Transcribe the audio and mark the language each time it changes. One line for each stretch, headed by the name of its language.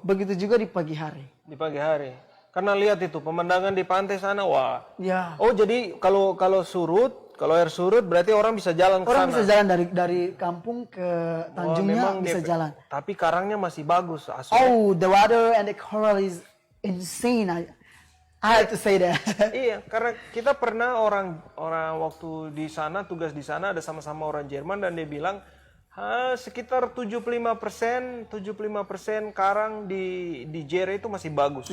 Indonesian: Begitu juga di pagi hari. Karena lihat itu pemandangan di pantai sana, wah. Ya. Oh, jadi kalau air surut berarti orang bisa jalan ke sana. Orang bisa jalan dari kampung ke Tanjungnya bisa jalan. Tapi karangnya masih bagus.
English: Oh, the water and the coral is insane. I have to say that.
Indonesian: Iya, karena kita pernah orang waktu di sana, tugas di sana ada sama-sama orang Jerman dan dia bilang sekitar 75% karang di Jere itu masih bagus.